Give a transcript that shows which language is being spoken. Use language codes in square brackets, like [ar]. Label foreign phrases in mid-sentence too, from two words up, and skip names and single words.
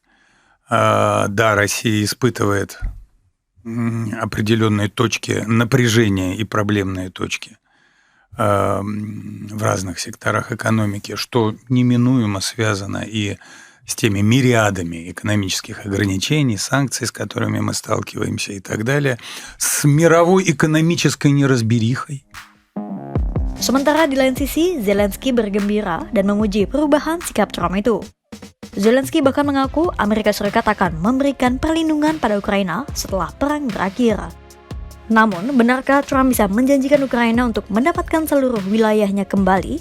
[ru] Да, Россия испытывает определенные точки напряжения и проблемные точки в разных секторах экономики, что неминуемо связано и с теми мириадами экономических ограничений, санкций, с которыми мы сталкиваемся и так далее, с мировой экономической неразберихой. [id] Sementara di lain sisi, Zelensky bergembira dan memuji perubahan sikap Trump itu. Zelensky bahkan mengaku Amerika Serikat akan memberikan perlindungan pada Ukraina setelah perang berakhir. Namun, benarkah Trump bisa menjanjikan Ukraina untuk mendapatkan seluruh wilayahnya kembali?